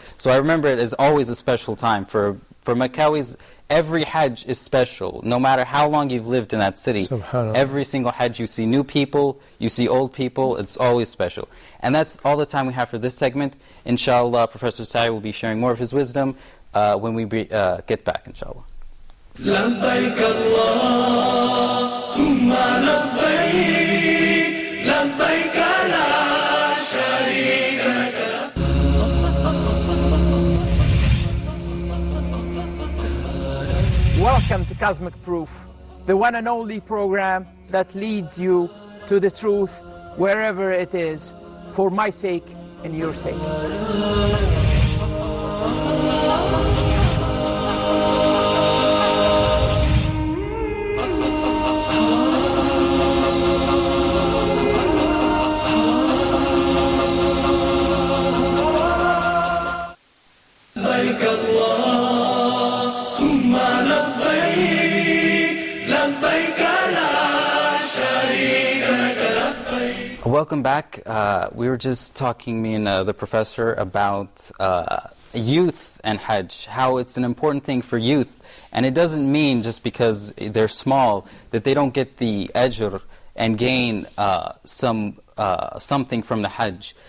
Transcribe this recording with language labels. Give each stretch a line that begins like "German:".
English: So I remember it as always a special time. For Meccawis, every Hajj is special, no matter how long you've lived in that city. Every single Hajj you see new people, you see old people, it's always special. And that's all the time we have for this segment. Inshallah, Professor Saie will be sharing more of his wisdom when we get back, inshallah.
Arabic: لبيك اللهم لبيك لبيك لا شريك لك.
English: Welcome to Cosmic Proof, the one and only program that leads you to the truth wherever it is, for my sake and your sake.
Arabic: لبيك اللهم لبيك لبيك لا شريك لك لبيك.
English: Welcome back. We were just talking, me and the professor, about youth and Hajj, how it's an important thing for youth. And it doesn't mean just because they're small that they don't get the ajr and gain something from the Hajj.